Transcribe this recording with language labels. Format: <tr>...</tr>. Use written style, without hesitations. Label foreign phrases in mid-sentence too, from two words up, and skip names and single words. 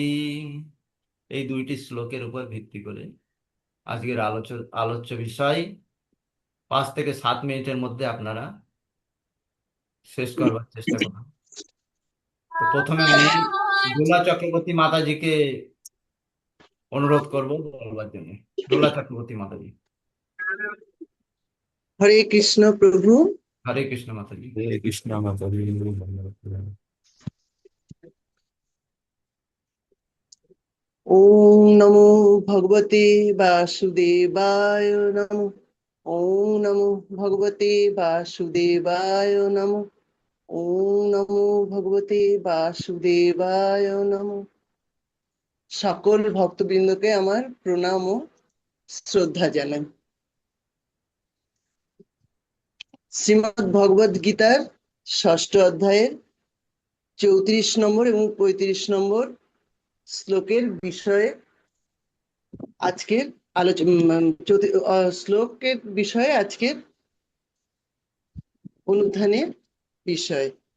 <bn>এই দুইটি শ্লোকের উপর ভিত্তি করে আজকের আলোচ্য বিষয় 5 থেকে 7 মিনিটের মধ্যে আপনারা শেষ করবার চেষ্টা করুন। তো প্রথমে আমি দোলা চক্রবর্তী মাতাজিকে অনুরোধ করব বলবার জন্য। দোলা চক্রবর্তী মাতাজি। হরে কৃষ্ণ প্রভু। হরে কৃষ্ণ মাতাজি। হরে কৃষ্ণ মাতাজি।</bn> <sa>ওম নমো ভগবতে বাসুদেবায় নমো। ওম নমো ভগবতে বাসুদেবায় নমো। ওম নমো ভগবতে বাসুদেবায় নমো।</sa> <bn>সকল ভক্তবৃন্দকে আমার প্রণাম ও শ্রদ্ধা জানাই। শ্রীমদ্ ভগবদ গীতার ষষ্ঠ অধ্যায়ের 34 নম্বর এবং 35 নম্বর শ্লোকের বিষয়ে আজকের শ্লোকের বিষয়ে আজকের অনুধ্যানের বিষয়।</bn>